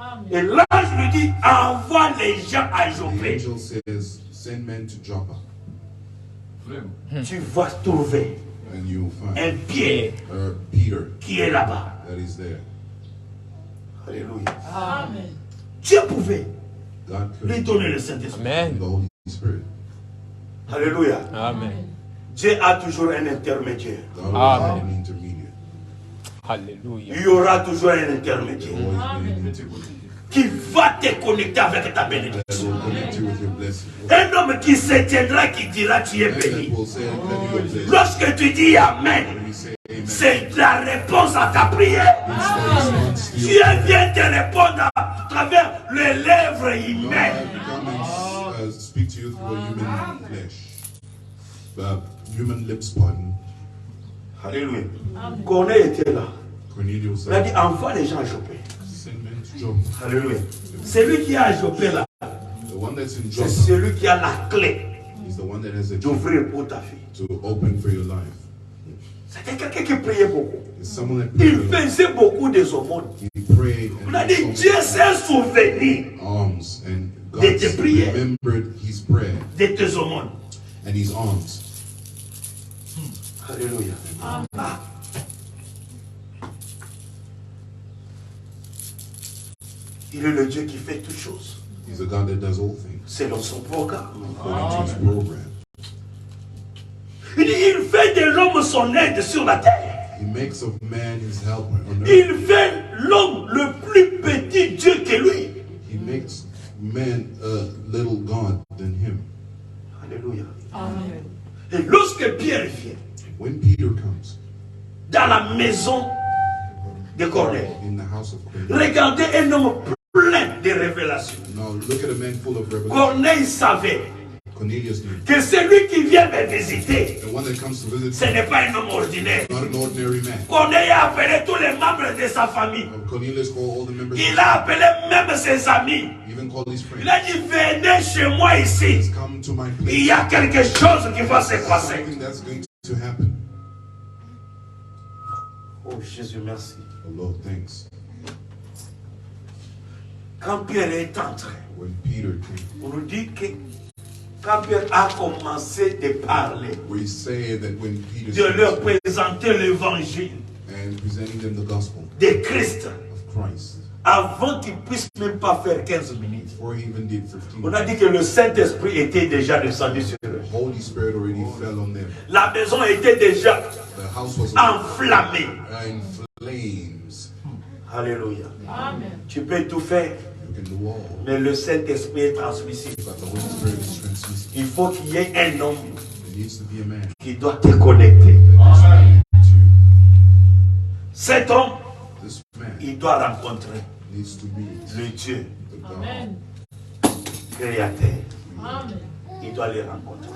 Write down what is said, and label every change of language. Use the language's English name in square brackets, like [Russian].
[French] Et l'ange lui dit, envoie les gens à [English] The [French] Joppé. [English] angel says, send men to Joppa, [French] Tu vas trouver [English] and you'll find [French] un pied [English] Peter [French] qui est là-bas. [English] that is there. [French] Alléluia. Dieu pouvait [English] God could [French] lui [English] give [French] donner le Saint-Esprit. [English] him Amen. the Holy Spirit. Alléluia. Amen. [French] Dieu a toujours un intermédiaire. [English] God always had Amen. an intermediate. Hallelujah. [French] Il y aura toujours un intermédiaire [English] Always been an intermediate. [French] qui va te connecter avec ta [English] That [French] bénédiction. [English] will connect you with your blessing. [French] Un homme qui se tiendra, qui dira tu es [English] And [French] béni. [English] that will say, that you are blessed. [French] Lorsque tu dis Amen, [English] When you say amen, [French] c'est la réponse à ta prière. [English] it's the response to [French] Dieu [English] your [French] vient te répondre à travers les lèvres humaines. [English] God come and speak to you through a human flesh. Human lips, pardon. [French] Alléluia. Corneille était là. [English] Cornelius [French] Il a dit [English] said, [French] envoie les gens à Joppé. [English] send men to Joppa. [French] Alléluia. Celui qui est à Joppé là, [English] The one that's in [French] c'est [English] Joppa [French] celui qui a la clé [English] He's the one that has a key [French] d'ouvrir pour ta fille. [English] to open for your life. [French] C'était quelqu'un qui priait beaucoup. [English] It's someone that [French] Il [English] prayed a lot. [French] faisait beaucoup des aumônes. [English] He prayed [French] On a [English] and [French] dit, Dieu s'est souvenu [English] alms, and God [French] de tes prières, [English] remembered his prayer [French] de tes aumônes. [English] and his alms. [French] Alléluia. Ah. Il est le Dieu qui fait toutes choses. [English] He's a God that does all things [French] Selon son programme. [English] according to his program. [French] Il dit, il fait de l'homme son aide sur la terre. [English] He makes of man his helper on earth. [French] Il fait l'homme le plus petit Dieu que lui. [English] He makes man a little God than him. Alléluia. Amen. [French] Et lorsque Pierre vient [English] When Peter comes [French] dans la maison de Corneille, [English] in the house of Cornelius, [French] regardez un homme plein de révélations. [English] now look at a man full of revelation. [French] Corneille savait [English] Cornelius knew [French] que celui qui vient me visiter, [English] the one that comes to visit [French] ce n'est pas un homme ordinaire. [English] not an ordinary man. [French] Corneille a appelé tous les membres de sa famille. [English] Cornelius called all the members. [French] Il a appelé même ses amis. [English] He even called his friends. [French] Il a dit, venez chez moi ici. [English] Come to my [French] Il [English] place. [French] y a quelque chose qui va se passer. [English] Something that's going to happen. [French] Oh Jésus, merci. [English] Oh Lord, thanks. [French] Quand Pierre est entré, [English] When Peter came, [French] on nous dit que quand Pierre a commencé de parler, [English] we say that when Peter [French] de leur [English] started [French] présenter l'évangile [English] and presenting them the gospel [French] de Christ, [English] of Christ, [French] avant qu'ils puissent même pas faire 15 minutes, [English] before he even did 15, [French] on a dit que le Saint-Esprit était déjà descendu sur eux. [English] the Holy Spirit already fell on them. [French] La maison était déjà [English] The house was [French] enflammée. [English] in flames. Alléluia. Amen. [French] Tu peux tout faire, [English] You can do all, [French] mais le Saint-Esprit est transmissible. [English] but the Holy Spirit is transmissible. [French] Il faut qu'il y ait un homme [English] There needs to be a man [French] qui doit te connecter. [English] that is connected [French] Cet homme, [English] to this man. [French] il doit rencontrer [English] Needs to meet [French] le Dieu [English] the God. Amen. [French] créateur. [English] Amen. [French] Il doit les rencontrer.